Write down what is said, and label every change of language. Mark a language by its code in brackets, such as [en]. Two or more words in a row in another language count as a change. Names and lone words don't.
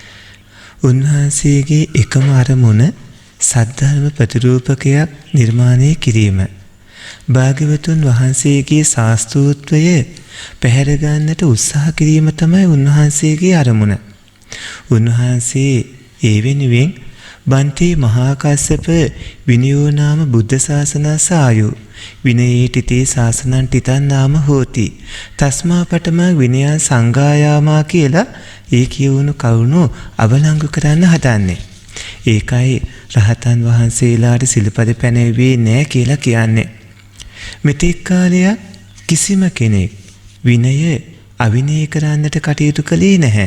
[si] උන්වහන්සේගේ එකම අරමුණ සද්ධර්ම ප්‍රතිරූපකයක් නිර්මාණය කිරීම. භාග්‍යවතුන් වහන්සේගේ ශාස්ත්‍රූත්වය පැහැර ගන්නට උත්සාහ කිරීම තමයි උන්වහන්සේගේ අරමුණ. උන්වහන්සේ ඒ වෙනුවෙන් [pi] බන්තේ මහා කස්සප විනයෝ නාම බුද්ධ ශාසනසායෝ විනයේටිතේ ශාසනං තිතං නාම හෝති තස්මා පඨම විනයං සංඝායාමා [si] කියලා ඒ කියවුණු කරුණු අවලංගු කරන්න හදන්නේ. ඒකයි රහතන් වහන්සේලාට සිල්පද පැනවුවේ නෑ කියලා කියන්නේ. මෙතෙක් කාලයක් කිසිම කෙනෙක් විනය අවිනය කරන්නට කටයුතු කළේ නැහැ.